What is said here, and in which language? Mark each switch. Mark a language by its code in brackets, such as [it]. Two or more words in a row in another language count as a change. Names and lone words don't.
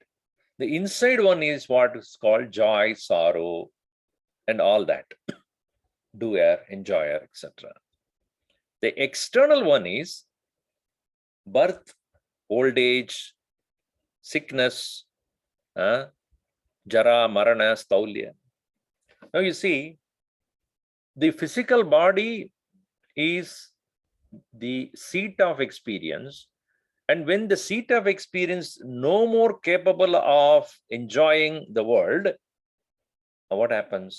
[en] The inside one is what is called joy, sorrow, and all that. Doer, enjoyer, etc. The external one is birth, old age, sickness, [sa] jara, marana, staulya. [en] Now you see, the physical body is the seat of experience. And when the seat of experience no more capable of enjoying the world, what happens?